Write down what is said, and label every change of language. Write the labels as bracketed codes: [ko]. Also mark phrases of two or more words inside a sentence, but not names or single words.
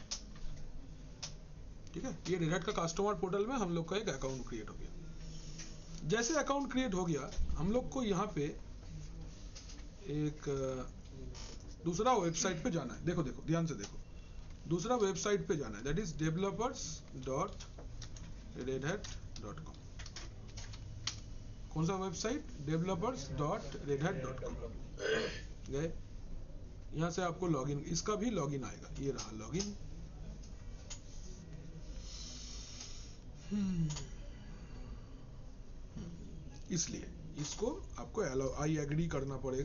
[hi] ठीक है, ये रेड हैट का [en] customer portal [hi] में हम लोग का एक [en] account create [hi] हो गया। जैसे [en] account create [hi] हो गया, हम लोग को यहाँ पे एक दूसरा वेबसाइट पे जाना है। देखो देखो ध्यान से देखो, दूसरा वेबसाइट पे जाना है, [en] that is developers.redhat.com। [hi] कौन सा वेबसाइट? developers.redhat.com। गए, यहां से आपको लॉगिन, इसका भी लॉगिन आएगा। ये रहा लॉगिन। इसलिए इसको आपको [en] I agree [hi] करना पड़ेगा।